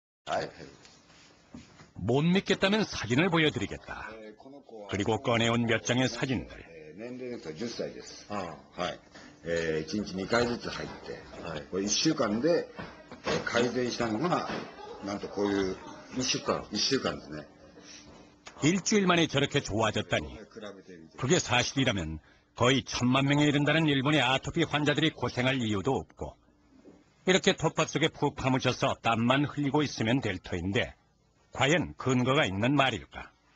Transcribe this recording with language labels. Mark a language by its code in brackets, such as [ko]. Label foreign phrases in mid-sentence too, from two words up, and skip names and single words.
[ko] 못 믿겠다면 사진을 보여드리겠다. 그리고 꺼내온 몇 장의 사진들. [ja] 年齢と10歳です。はい。1日2回ずつ入って、これ1週間で改善したのが、なんとこういう1週間ですね。 [ko] 일주일 만에 저렇게 좋아졌다니. 그게 사실이라면 거의 1000만 명에 이른다는 일본의 아토피 환자들이 고생할 이유도 없고, 이렇게 톱밥 속에 푹 파묻혀서 땀만 흘리고 있으면 될 터인데 과연 근거가 있는 말일까?